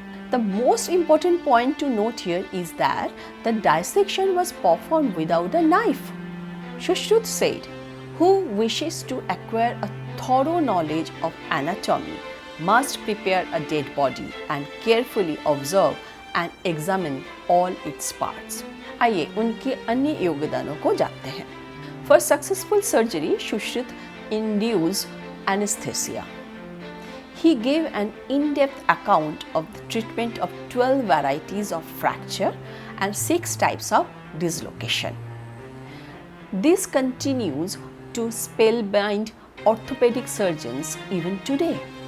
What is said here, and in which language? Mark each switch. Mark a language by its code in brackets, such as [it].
[en] The most important point to note here is that the dissection was performed without a knife. Sushrut said, "Who wishes to acquire a thorough knowledge of anatomy must prepare a dead body and carefully observe and examine all its parts." [hi] आइए उनके अन्य योगदानों को जानते हैं। [en] For successful surgery, Sushrut induced anesthesia. He gave an in-depth account of the treatment of 12 varieties of fracture and 6 types of dislocation. This continues to spellbind orthopedic surgeons even today.